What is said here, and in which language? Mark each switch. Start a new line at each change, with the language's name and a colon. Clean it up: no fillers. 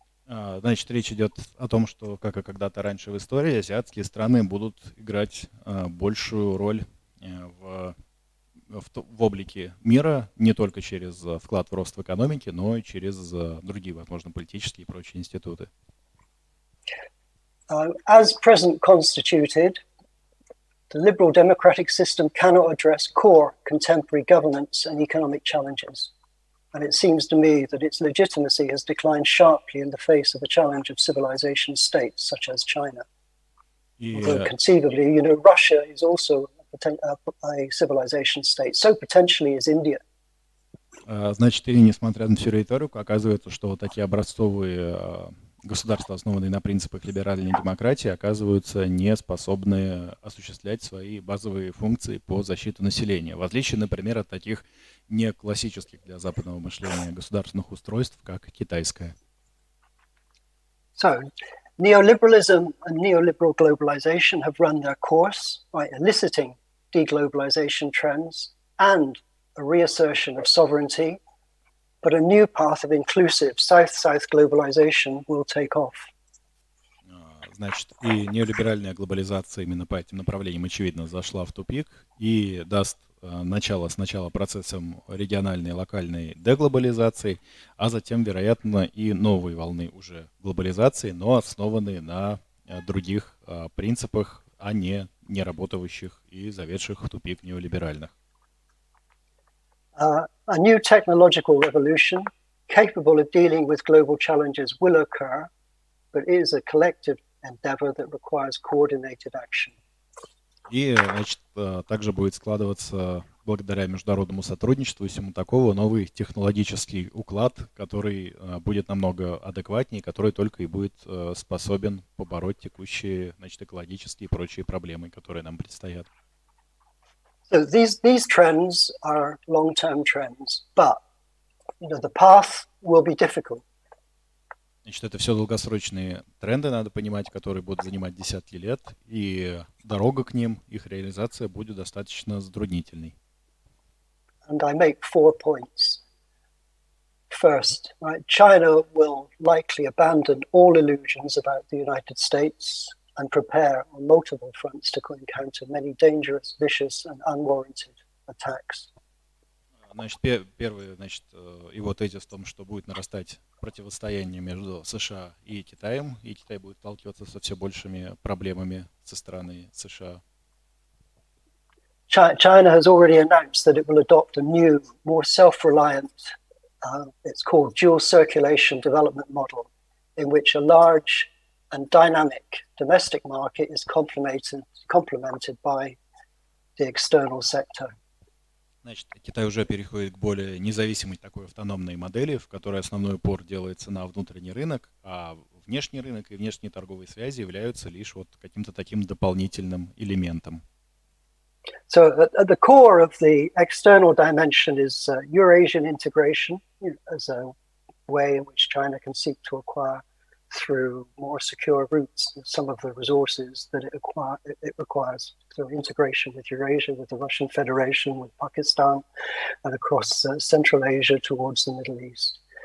Russian: Значит, речь идет о том, что, как и когда-то раньше в истории, азиатские страны будут играть большую роль в облике мира не только через вклад в рост в экономике, но и через другие, возможно, политические и прочие институты.
English: As present constituted, the liberal democratic system cannot address core contemporary governance and economic challenges. And it seems to me that its legitimacy has declined sharply in the face of the challenge of civilization states such as China. Although conceivably, Russia is also a civilization state, so potentially is India.
Russian: Значит, и несмотря на всю риторику, оказывается, что вот такие образцовые государства, основанные на принципах либеральной демократии, оказываются не способны осуществлять свои базовые функции по защите населения. В отличие, например, от таких не классических для западного мышления государственных устройств, как китайское.
English: So, neoliberalism and neoliberal globalization have run their course by eliciting deglobalization trends and a reassertion of sovereignty, but a new path of inclusive South-South globalization will take off.
Russian: Значит, и неолиберальная глобализация именно по этим направлениям, очевидно, зашла в тупик и даст начало сначала процессам региональной и локальной деглобализации, а затем, вероятно, и новой волны уже глобализации, но основанные на других принципах, а не работающих и заведших в тупик неолиберальных.
English: A new technological revolution capable of dealing with global challenges will occur, but it is a collective endeavor that requires coordinated action.
Russian: И, значит, также будет складываться благодаря международному сотрудничеству и всему такого новый технологический уклад, который будет намного адекватнее, который только и будет способен побороть текущие, значит, экологические и прочие проблемы, которые нам предстоят.
English: So these trends are long-term trends, but the path will be difficult.
Russian: Значит, это все долгосрочные тренды, надо понимать, которые будут занимать десятки лет, и дорога к ним, их реализация будет достаточно затруднительной.
English: And I make 4 points. First, right, China will likely abandon all illusions about the United States and prepare on multiple fronts to encounter many dangerous, vicious and unwarranted attacks.
Russian: Значит, первый, значит, его тезис в том, что будет нарастать противостояние между США и Китаем, и Китай будет сталкиваться со все большими проблемами со стороны США.
English: China has already announced that it will adopt a new, more self-reliant, it's called dual circulation development model, in which a large and dynamic domestic market is complemented by the external sector.
Russian: Значит, Китай уже переходит к более независимой такой автономной модели, в которой основной упор делается на внутренний рынок, а внешний рынок и внешние торговые связи являются лишь вот каким-то таким дополнительным элементом.
English: So at the core of the external dimension is Eurasian integration as a way in which China can seek to acquire through more secure routes some of the resources that it requires. So integration with Eurasia, with the Russian Federation, with Pakistan, and across Central Asia towards the Middle East.